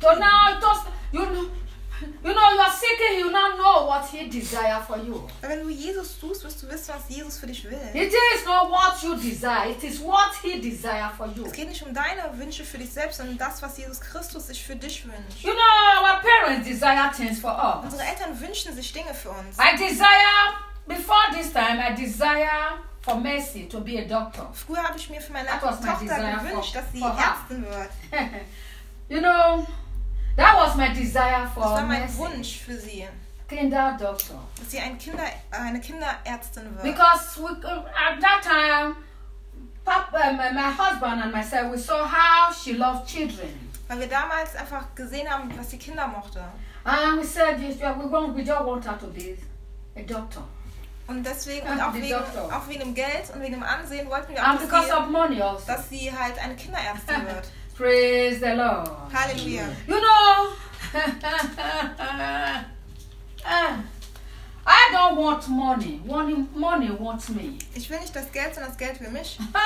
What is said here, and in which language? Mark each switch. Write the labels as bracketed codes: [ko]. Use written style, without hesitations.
[en] So now you are seeking, you now know what he desire for you. [de] Wenn du Jesus suchst, wirst du wissen, was Jesus für dich will. [en] It is not what you desire, it is what he desire for you. [de] Es geht nicht um deine Wünsche für dich selbst, sondern das, was Jesus Christus sich für dich wünscht. [en] You know, our parents desire things for us. [de] Unsere Eltern wünschen sich Dinge für uns. [en] I desire, before this time, I desire for Mercy to be a doctor. [de] Früher habe ich mir für meine Tochter gewünscht, dass sie Ärztin wird. [en] You know, that was my desire for [de] Mercy. Das war mein Wunsch für sie. Kinderdoktor. Dass sie eine Kinderärztin wird. [en] Because at that time, my husband and myself, we saw how she loved children. [de] Weil wir damals einfach gesehen haben, was sie Kinder mochte. [en] And we said, we don't want her to be a doctor. [de] Und deswegen, und auch wegen dem Geld und wegen dem Ansehen, wollten wir auch, dass sie halt eine Kinderärztin wird. [en] Praise the Lord. [de] Halleluja. [en] You know, I don't want money. Money wants me. [de] Ich will nicht das Geld, sondern das Geld will mich.